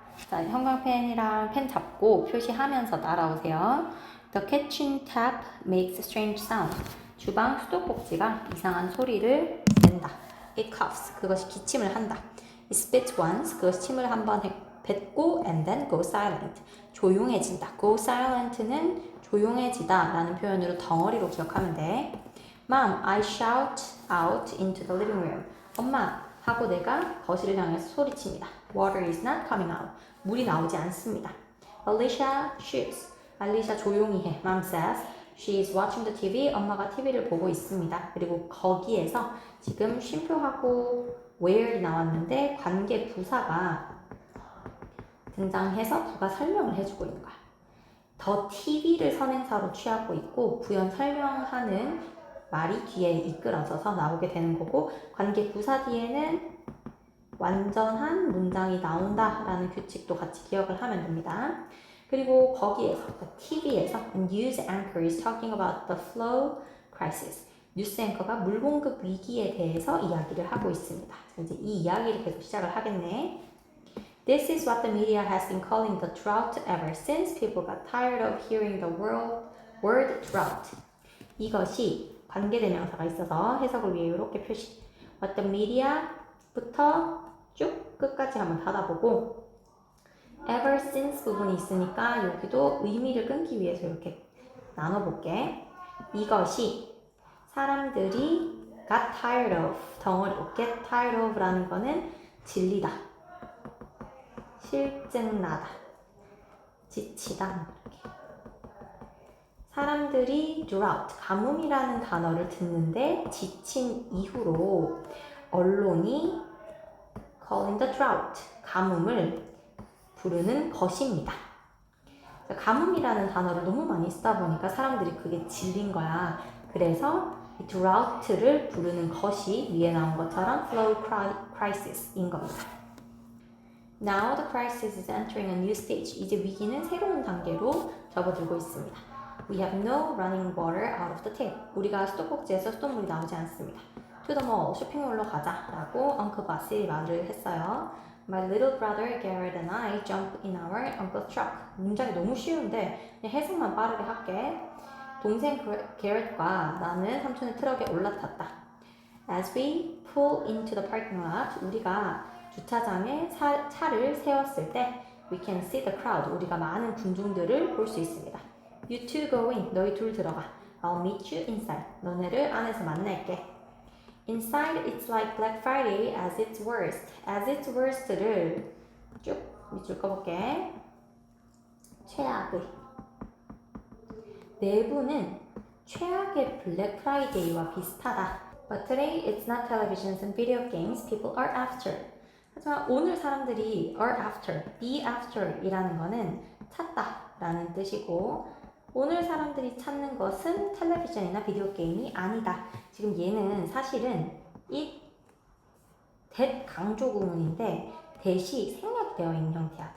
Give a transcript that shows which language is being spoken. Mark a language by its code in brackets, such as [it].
[ko] 자, 형광펜이랑 펜 잡고 표시하면서 따라오세요. [en] The kitchen tap makes strange sound. [ko] 주방 수도꼭지가 이상한 소리를 낸다. [en] It coughs. [ko] 그것이 기침을 한다. [en] It spits once. [ko] 그것이 침을 한번 뱉고 [en] and then go silent. [ko] 조용해진다. Go silent는 조용해지다 라는 표현으로 덩어리로 기억하면 돼. [en] Mom, I shout out into the living room. [ko] 엄마, 하고 내가 거실을 향해서 소리칩니다. [en] Water is not coming out. [ko] 물이 나오지 않습니다. [en] Alicia shoots. [ko] 알리샤 조용히 해. [en] Mom says she is watching the TV. [ko] 엄마가 TV를 보고 있습니다. 그리고 거기에서 지금 쉼표하고 where이 나왔는데 관계 부사가 등장해서 부가 설명을 해주고 있는 거야. 더 TV를 선행사로 취하고 있고 부연 설명하는 말이 뒤에 이끌어져서 나오게 되는 거고 관계 부사 뒤에는 완전한 문장이 나온다라는 규칙도 같이 기억을 하면 됩니다. 그리고 거기에서 TV에서 [en] news anchor is talking about the flow crisis. [ko] 뉴스 앵커가 물 공급 위기에 대해서 이야기를 하고 있습니다. 이제 이 이야기를 계속 시작을 하겠네. [en] This is what the media has been calling the drought ever since people got tired of hearing the word drought. [ko] 이것이 관계대명사가 있어서 해석을 위해 이렇게 표시. What the media부터 쭉 끝까지 한번 닫아보고 ever since 부분이 있으니까 여기도 의미를 끊기 위해서 이렇게 나눠볼게. 이것이 사람들이 got tired of 덩어리로 get tired of라는 거는 질리다, 실증나다, 지치다. 사람들이 drought, 가뭄이라는 단어를 듣는데 지친 이후로 언론이 [en] calling the drought, [ko] 가뭄을 부르는 것입니다. 가뭄이라는 단어를 너무 많이 쓰다 보니까 사람들이 그게 질린 거야. 그래서 이 drought를 부르는 것이 위에 나온 것처럼 flow crisis인 겁니다. [en] Now the crisis is entering a new stage. [ko] 이제 위기는 새로운 단계로 접어들고 있습니다. [en] We have no running water out of the tap. [ko] 우리가 수도꼭지에서 수돗물이 나오지 않습니다. [en] To the mall, [ko] 쇼핑몰로 가자 라고 Uncle Bossy 말을 했어요. [en] My little brother Garrett and I jump in our uncle's truck. [ko] 문장이 너무 쉬운데 그냥 해석만 빠르게 할게. 동생 게렛과 나는 삼촌의 트럭에 올라탔다. [en] As we pull into the parking lot, [ko] 우리가 주차장에 차를 세웠을 때 [en] we can see the crowd. [ko] 우리가 많은 군중들을 볼 수 있습니다. [en] You two go in. [ko] 너희 둘 들어가. [en] I'll meet you inside. [ko] 너네를 안에서 만날게. [en] Inside it's like Black Friday as its worst. [ko] as its worst를 쭉 밑줄 꺼볼게. 최악의. 내부는 최악의 블랙 프라이데이와 비슷하다. [en] But today it's not televisions and video games people are after. [ko] 하지만 오늘 사람들이 are after, be after 이라는 거는 찾다 라는 뜻이고 오늘 사람들이 찾는 것은 텔레비전이나 비디오 게임이 아니다. 지금 얘는 사실은 이 that 강조 구문인데 that이 생략되어 있는 형태야.